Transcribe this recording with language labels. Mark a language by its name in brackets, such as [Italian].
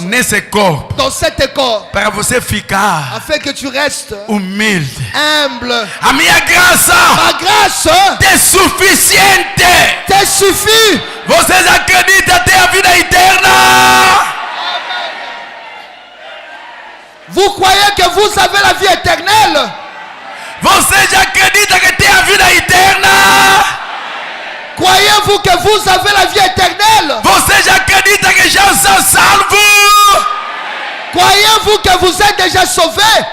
[Portuguese] nesse corpo. [French] dans cet corps, [Portuguese] Para você ficar [French] afin que tu restes [Portuguese] humilde. [French] humble. [Portuguese] A minha graça [French] Ma grâce [Portuguese] é suficiente. [French] te suffit. [Portuguese] Vocês acreditam até a vida eterna? [French] Vous croyez que vous avez la vie éternelle? [Portuguese] Vocês acreditam que tem a vida eterna? [French] Croyez-vous que vous avez la vie éternelle? [Portuguese] Vocês acreditam que já são salvos? [French] Croyez-vous que vous êtes déjà sauvés?